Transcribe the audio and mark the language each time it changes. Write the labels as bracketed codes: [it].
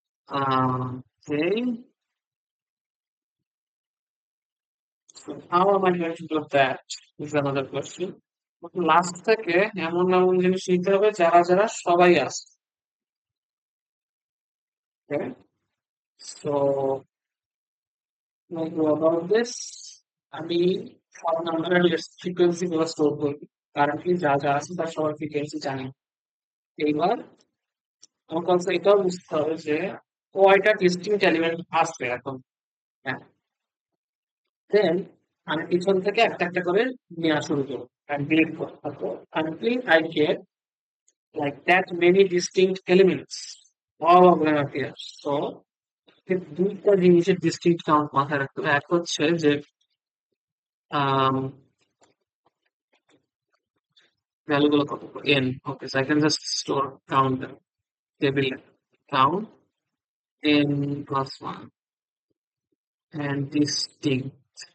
[en] Okay, so how am I going to do that is another question. [bn] Last থেকে এমন এমন জিনিস নিতে হবে যারা যারা সবাই আছে। [en] Okay, so like about this, [bn] আমি সব নাম্বারের ফ্রিকোয়েন্সি গুলো স্টোর করি, কারেন্টলি যা যা আছে তার সবার ফ্রিকোয়েন্সি জানি। এইবার আমাকে also এটাও বুঝতে হবে যে কয়টা ডিস্টিংক্ট এলিমেন্ট আছে এখন। [en] হ্যাঁ, দেন [bn] আমি পিছন থেকে একটা একটা করে নেওয়া শুরু করবো [en] and delete [bn] করবো, তারপর [en] until I get like that many distinct elements, all of them appear. So [bn] দুইটা জিনিসের ডিস্টিংক্ট কাউন্ট মাথায় রাখতে হবে। এক হচ্ছে যে ভ্যালু গুলো কত, n. [en] Okay, so I can just store count table count n plus 1 and distinct.